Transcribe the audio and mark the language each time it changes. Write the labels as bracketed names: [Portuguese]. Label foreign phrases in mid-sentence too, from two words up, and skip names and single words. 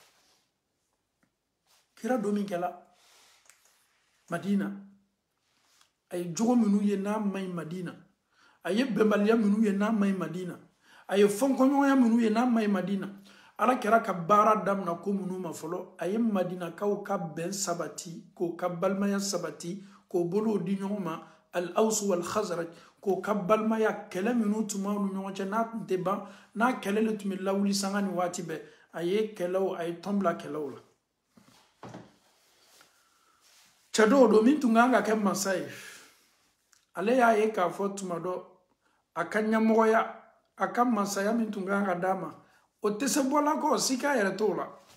[Bambara] kira don min kɛla Madina a ye jogo minnu ye n'a ma ɲi Madina a ye bɛnbaliya minnu ye n'a ma ɲi Madina a ye fɔnkɔɲɔgɔnya minnu ye n'a ma ɲi Madina ala kɛra ka baara damina ko minnu ma fɔlɔ a ye Madinakaw ka bɛn sabati k'o ka balimaya sabati k'o bolow di ɲɔgɔn ma al-Awsu wal Khazraj k'o ka balimaya kɛlɛ minnu tun b'aw ni ɲɔgɔn cɛ n'a tun tɛ ban n'a kɛlɛ le tun bɛ lawuli sanga ni waati bɛɛ a ye kɛlɛw a ye tɔn bila kɛlɛw la cɛ dɔw don min tun kan ka kɛ mansa ye ale y'a ye k'a fɔ tuma dɔ a ka ɲɛmɔgɔya a ka mansaya min tun kan ka d'a ma o tɛ se bɔla kɔ si k'a yɛrɛ t'o la